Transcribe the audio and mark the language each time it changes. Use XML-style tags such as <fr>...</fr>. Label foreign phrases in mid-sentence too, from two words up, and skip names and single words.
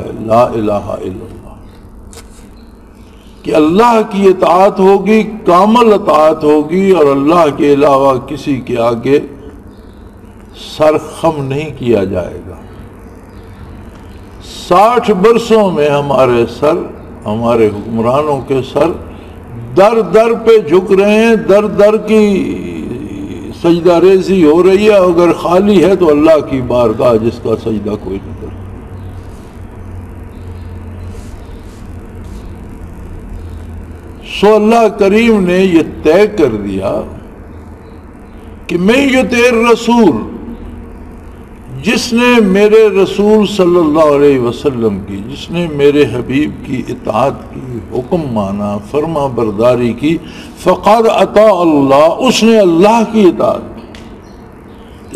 <ar>لا الہ الا اللہ،</ar> <ur>کہ اللہ کی اطاعت ہوگی، کامل اطاعت ہوگی، اور اللہ کے علاوہ کسی کے آگے سر خم نہیں کیا جائے گا۔ 60 برسوں میں ہمارے سر، ہمارے حکمرانوں کے سر در در پہ جھک رہے ہیں، در در کی سجدہ ریزی ہو رہی ہے، اگر خالی ہے تو اللہ کی بارگاہ جس کا سجدہ کوئی نہیں کرتا۔ سو اللہ کریم نے یہ طے کر دیا کہ میں</ur> <ar>یطیع رسول،</ar> <ur>جس نے میرے رسول</ur> <ar>صلی اللہ علیہ وسلم</ar> <ur>کی، جس نے میرے حبیب کی اطاعت کی، حکم مانا، فرما برداری کی،</ur> <ar>فقد اطاع اللہ،</ar> <ur>اس نے اللہ کی اطاعت کی۔</ur>